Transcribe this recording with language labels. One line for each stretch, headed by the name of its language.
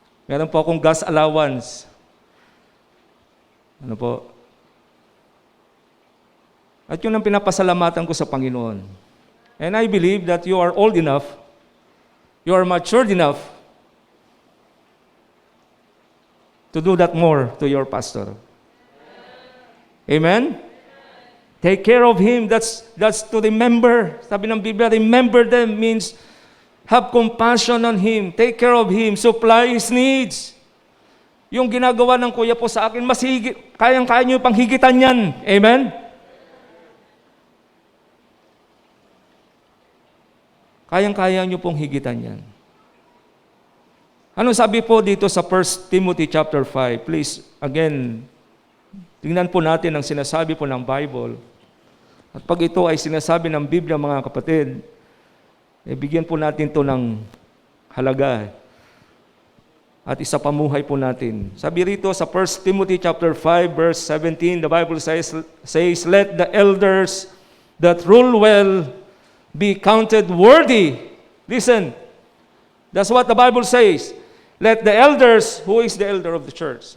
Filipino: Meron po akong gas allowance. Ano po? At yun ang pinapasalamatan ko sa Panginoon.
English: And I believe that you are old enough, you are matured enough to do that more to your pastor. Amen? Take care of him. That's to remember.
Filipino: Sabi ng Biblia,
English: remember them means have compassion on him. Take care of him. Supply his needs.
Filipino: Yung ginagawa ng Kuya po sa akin, mas kayang-kaya niyo pang higitan yan. Amen? Kayang-kaya niyo pong higitan yan. Ano sabi po dito sa 1 Timothy chapter 5?
English: Please, again,
Filipino: tingnan po natin ang sinasabi po ng Bible. At pag ito ay sinasabi ng Biblia, mga kapatid, bigyan po natin ito ng halaga. At isapamuhay po natin. Sabi rito sa
English: 1 Timothy chapter 5, verse 17, the Bible says, let the elders that rule well be counted worthy. Listen, that's what the Bible says. Let the elders, who is the elder of the church?